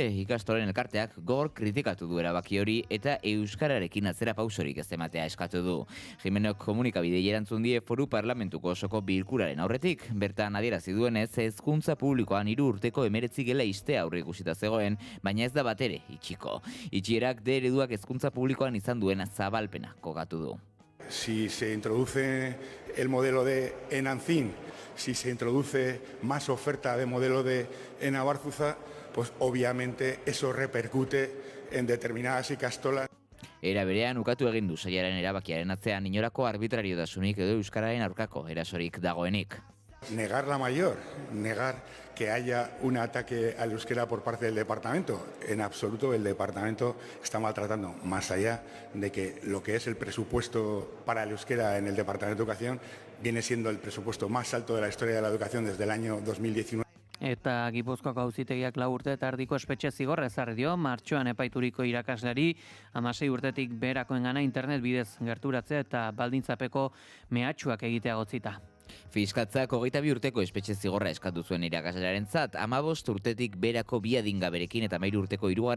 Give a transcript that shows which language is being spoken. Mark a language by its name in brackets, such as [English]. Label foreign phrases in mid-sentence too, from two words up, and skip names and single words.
[Basque] Ikastolen elkarteak gogor kritikatu du erabaki hori eta euskararekin atzera pausorik ez ematea eskatu du. Jimenok komunikabidei erantzun die Foru Parlamentuko osoko bilkuraren aurretik. Bertan adierazi duenez, hezkuntza publikoan 3 urteko 19 gela ixtea aurreikusita zegoen, baina ez da batere itxiko. Itxierak de ereduak hezkuntza publikoan izan duen zabalpena kokatu du. [Spanish] Si se introduce el modelo de Enancín, si se introduce más oferta de modelo de Enabarzuza, pues obviamente eso repercute en determinadas ikastolas. [Basque] Era berean ukatu egin du sailaren erabakiaren atzean inolako arbitrariotasunik edo euskararen aurkako erasorik dagoenik. [Spanish] Negar la mayor, negar que haya un ataque al euskera por parte del departamento. En absoluto el departamento está maltratando, más allá de que lo que es el presupuesto para el euskera en el departamento de educación viene siendo el presupuesto más alto de la historia de la educación desde el año 2019. [Basque] Eta Gipuzkoako auzitegiak 4 urte eta erdiko espetxe zigorra ezarri dio martxoan epaituriko irakasleari 16 urtetik beherakoengana internet bidez gerturatzea eta baldintzapeko mehatxuak egitea gotzita. Fiskaltzak 22 urteko espetxe zigorra eskatu zuen irakaslearentzat, 15 urtetik berako 2 adingaberekin eta 13 urteko 3.